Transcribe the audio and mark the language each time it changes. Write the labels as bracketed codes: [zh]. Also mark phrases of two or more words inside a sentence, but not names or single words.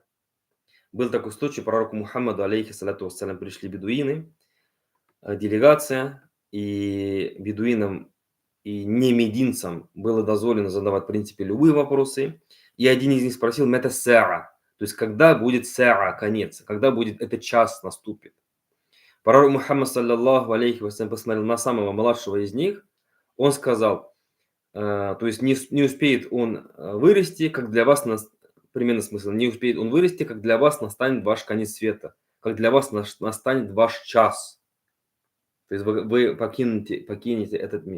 [ru] Был такой случай, пророку Мухаммаду, [ar] عليه الصلاة والسلام, [ru] пришли бедуины, делегация, и бедуинам и не мединцам было дозволено задавать, в принципе, любые вопросы. И один из них спросил, [ar] متى الساعة, [ru] то есть когда будет саа, конец, когда будет этот час наступит. Пророк Мухаммад, [ar] صلى الله عليه وسلم, [ru] посмотрел на самого младшего из них, он сказал, то есть не успеет он вырасти, как для вас, примерно смысл, не успеет он вырасти, как для вас настанет ваш конец света, как для вас настанет ваш час. То есть вы покинете этот мир.